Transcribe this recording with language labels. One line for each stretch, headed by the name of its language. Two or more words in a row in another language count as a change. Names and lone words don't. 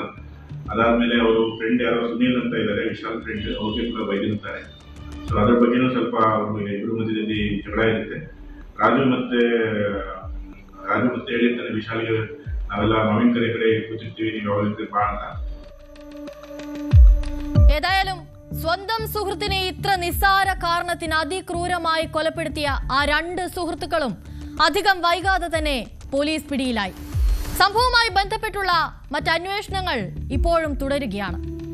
Kannada: ಅದಾದಮೇಲೆ ಅವರು ಫ್ರೆಂಡ್ ಯಾರೋ ಸುನೀಲ್ ಅಂತ ಇದ್ದಾರೆ, ವಿಶಾಲ್ ಫ್ರೆಂಡ್, ಅವ್ರಿಗೆ ಕೂಡ ಬೈದಿರ್ತಾರೆ. ಸೊ ಅದ್ರ ಬಗ್ಗೆನೂ ಸ್ವಲ್ಪ ಅವರು ಇಬ್ಬರು ಮಧ್ಯದಲ್ಲಿ ಜಗಳ ಇರುತ್ತೆ. ರಾಜು ಮತ್ತೆ ಹೇಳಿರ್ತಾನೆ ವಿಶಾಲ್ಗೆ, ನಾವೆಲ್ಲ ಮಾವಿನಕೆರೆ ಕಡೆ ಕೂತಿರ್ತೀವಿ, ನೀವು ಯಾವಾಗ ಬಾ ಅಂತ.
Malayalam: ഏതായാലും സ്വന്തം സുഹൃത്തിനെ ഇത്ര നിസ്സാര കാരണത്തിന് അതിക്രൂരമായി കൊലപ്പെടുത്തിയ ആ 2 സുഹൃത്തുക്കളും അധികം വൈകാതെ തന്നെ പോലീസ് പിടിയിലായി. സംഭവവുമായി ബന്ധപ്പെട്ടുള്ള മറ്റന്വേഷണങ്ങൾ ഇപ്പോഴും തുടരുകയാണ്.